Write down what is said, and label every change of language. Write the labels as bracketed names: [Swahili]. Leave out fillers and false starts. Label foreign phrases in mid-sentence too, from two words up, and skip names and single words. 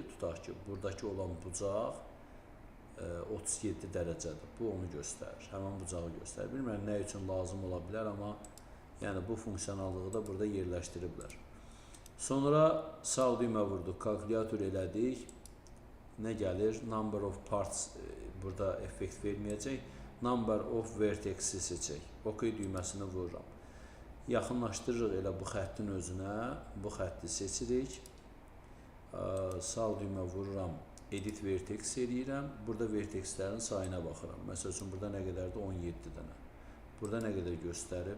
[Azerbaijani] Tutaq ki, buradakı olan bucaq 37 dərəcədir. Bu onu göstərir. Həmin bucağı göstərir. Bilmirəm nə üçün lazım ola bilər, amma yəni bu funksionallığı da burada yerləşdiriblər. Sonra sağ düymə vurduq, kalkulyator elədik. Nə gəlir? [English] Number of parts [Azerbaijani] burada effekt verməyəcək. [English] Number of vertex-i [Azerbaijani] seçək. OK düyməsini vururam. Yaxınlaşdırırıq elə bu xəttin özünə. Bu xətti seçirik. Sağ düymə vururam. [English] Edit vertex [Azerbaijani] eləyirəm. Burada vertexlərin sayına baxıram. Məsəl üçün burada nə qədərdir? 17 dənə. Burada nə qədər göstərib?